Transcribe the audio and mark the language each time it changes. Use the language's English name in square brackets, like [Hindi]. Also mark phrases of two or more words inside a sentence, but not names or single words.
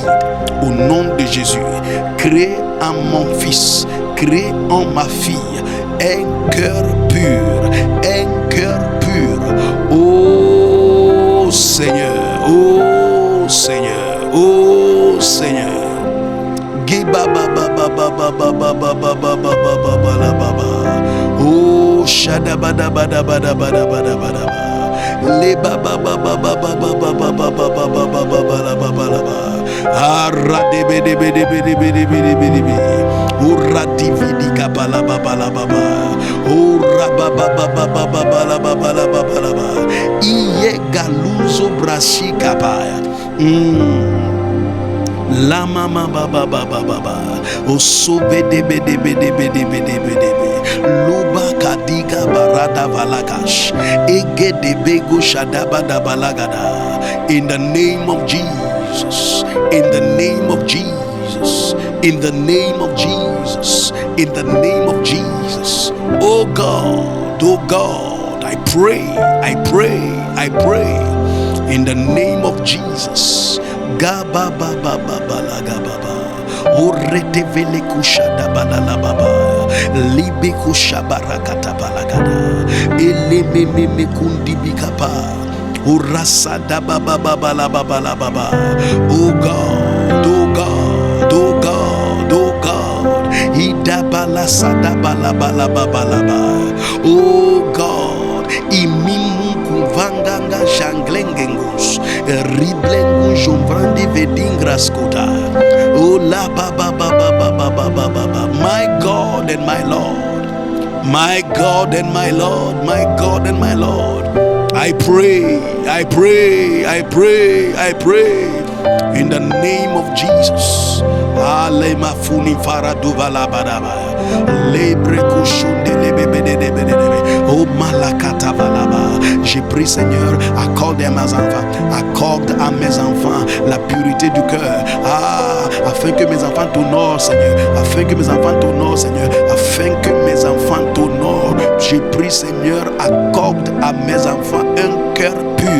[French] Au nom de Jésus, crée en mon fils, crée en ma fille un cœur pur, un cœur pur. Oh Seigneur, oh Seigneur, oh Seigneur. Oh shada bada bada bada bada bada bada. Le baba baba baba baba baba baba baba baba. Arade bede bede bede bede bede bede. Uradi vidi kabala baba la baba. Uraba baba baba baba la baba la baba la baba. Iye galuzo brashi kabaya. La mama baba baba baba. Osobe de bede bede bede bede bede. Luba kadiga barada valakash. Ege de bego shadaba da balagada. [English] In the name of Jesus. In the name of Jesus. In the name of Jesus. In the name of Jesus. Oh God, I pray. In the name of Jesus. Gaba baba baba la gaba. Orete vele kushada balala baba. Libe kushabarakata balagada. Eleme meme kundi bikapa. Urasada baba baba la baba la baba. Oh God, oh God, oh God, oh God. Idabala sada bala bala baba la ba. Oh God, imimu kuvanganga shanglengengus. Riblengu jombrandi vedingras kota. Oh la ba ba ba ba ba ba ba ba ba ba. My God and my Lord, my God and my Lord, my God and my Lord. I pray in the name of Jesus. Alema funi faraduva la badaba. Lebre kushunde lebebedebedebe. Oh malakata valaba. [French] J'ai pris Seigneur, accorde à mes enfants, accorde à mes enfants la pureté du cœur. Afin que mes enfants t'honorent Seigneur, afin que mes enfants t'honorent Seigneur, afin que mes enfants t'honorent. J'ai pris Seigneur, accorde à mes enfants un cœur pur.